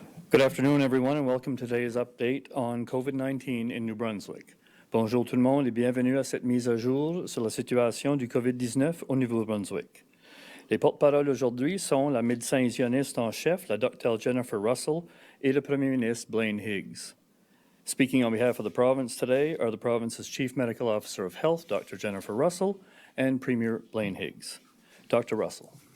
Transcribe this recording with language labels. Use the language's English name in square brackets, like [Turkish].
[English] Good afternoon, everyone, and welcome to today's update on COVID-19 in New Brunswick. [French] Bonjour tout le monde et bienvenue à cette mise à jour sur la situation du COVID-19 au Nouveau-Brunswick. Les porte-paroles aujourd'hui sont la médecin hygiéniste en chef, la Dr. Jennifer Russell, et le Premier ministre Blaine Higgs. [English] Speaking on behalf of the province today are the province's Chief Medical Officer of Health, Dr. Jennifer Russell, and Premier Blaine Higgs. Dr. Russell.